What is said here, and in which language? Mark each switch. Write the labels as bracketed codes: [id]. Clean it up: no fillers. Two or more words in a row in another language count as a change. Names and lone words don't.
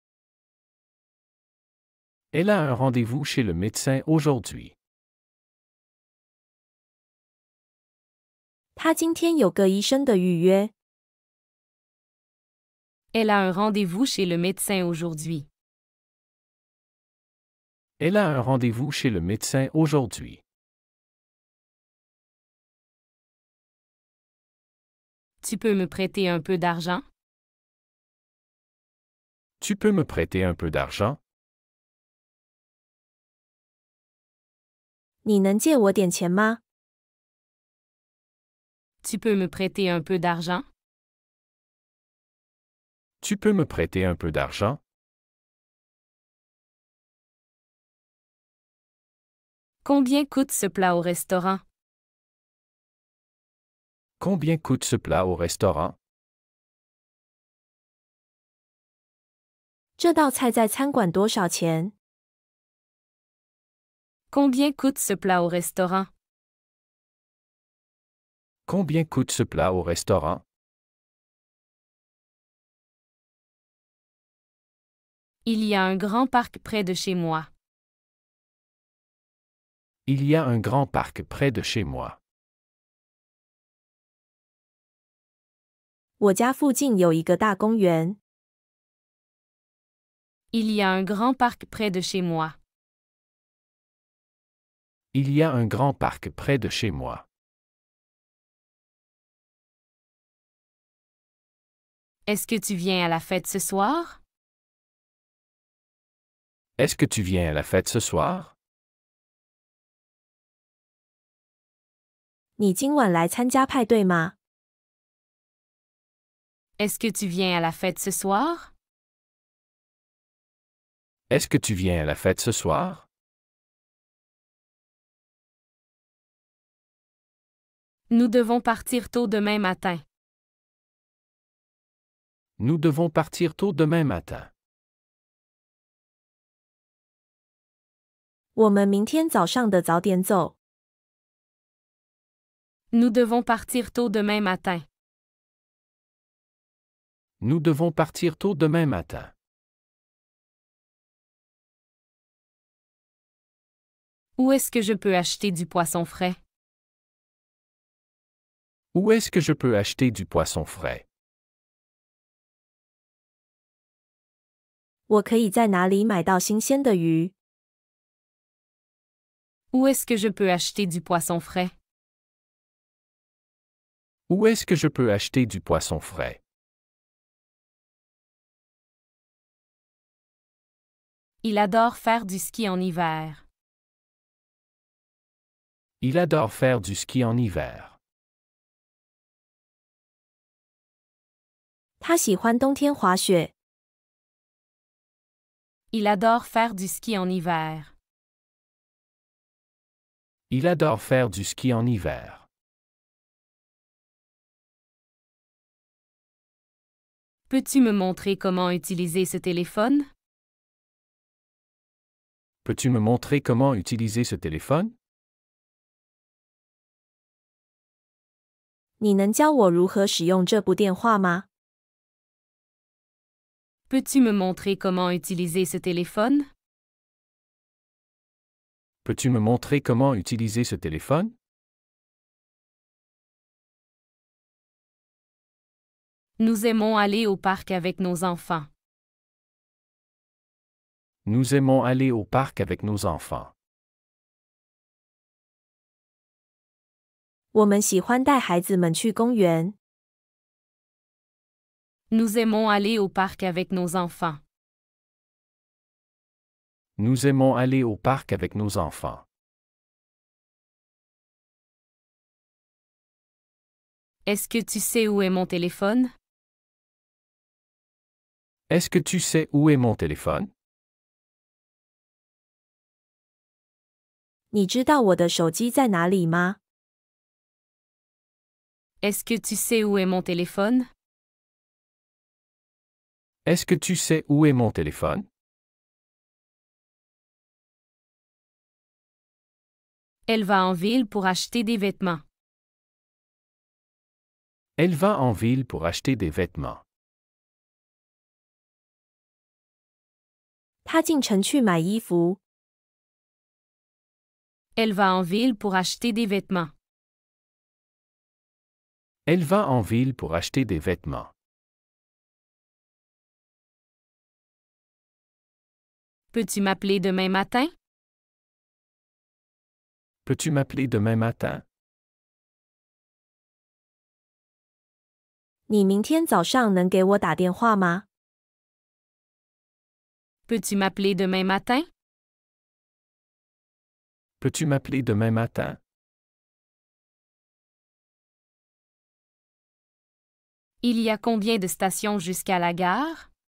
[fr] Elle a un rendez-vous chez le médecin aujourd'hui. [zh] 他今天有个医生的预约。 [fr] Elle a un rendez-vous chez le médecin aujourd'hui. Elle a un rendez-vous chez le médecin aujourd'hui. Tu peux me prêter un peu d'argent? Tu peux me prêter un peu d'argent? [zh] 你能借我点钱吗？ [fr] Tu peux me prêter un peu d'argent? Tu peux me prêter un peu d'argent? Combien coûte ce plat au restaurant? Combien coûte ce plat au restaurant? [zh] 这道菜在餐馆多少钱？ [fr] Combien coûte ce plat au restaurant? Combien coûte ce plat au restaurant? Il y a un grand parc près de chez moi. Il y a un grand parc près de chez moi. [zh] 我家附近有一个大公园。 [fr] Il y a un grand parc près de chez moi. Il y a un grand parc près de chez moi. Est-ce que tu viens à la fête ce soir? Est-ce que tu viens à la fête ce soir? [zh] 你今晚来参加派对吗？ [fr] Est-ce que tu viens à la fête ce soir? Est-ce que tu viens à la fête ce soir? Nous devons partir tôt demain matin. Nous devons partir tôt demain matin. [zh] 我们明天早上的早点走。 [fr] Nous devons partir tôt demain matin. Nous devons partir tôt demain matin. Où est-ce que je peux acheter du poisson frais? Où est-ce que je peux acheter du poisson frais? [zh] 我可以在哪里买到新鲜的鱼？ [fr] Où est-ce que je peux acheter du poisson frais? Où est-ce que je peux acheter du poisson frais? Il adore faire du ski en hiver. Il adore faire du ski en hiver. [zh] 他喜欢冬天滑雪。 [fr] Il adore faire du ski en hiver. Il adore faire du ski en hiver. Peux-tu me montrer comment utiliser ce téléphone? Peux-tu me montrer comment utiliser ce téléphone? [zh] 你能教我如何使用这部电话吗？ [fr] Peux-tu me montrer comment utiliser ce téléphone? Peux-tu me montrer comment utiliser ce téléphone? Nous aimons aller au parc avec nos enfants. Nous aimons aller au parc avec nos enfants. [zh] 我们喜欢带孩子们去公园。 [fr] Nous aimons aller au parc avec nos enfants. Nous aimons aller au parc avec nos enfants. Est-ce que tu sais où est mon téléphone? Est-ce que tu sais où est mon téléphone? [zh] 你知道我的手机在哪里吗？ [fr] Est-ce que tu sais où est mon téléphone? Est-ce que tu sais où est mon téléphone? Elle va en ville pour acheter des vêtements. Elle va en ville pour acheter des vêtements. [zh] 他进城去买衣服。 [fr] Elle va en ville pour acheter des vêtements. Elle va en ville pour acheter des vêtements. Peux-tu m'appeler demain matin? Peux-tu m'appeler demain matin? [zh] 你明天早上能给我打电话吗？ [fr] Peux-tu m'appeler demain matin? Peux-tu m'appeler demain matin? Il y a combien de stations jusqu'à la gare?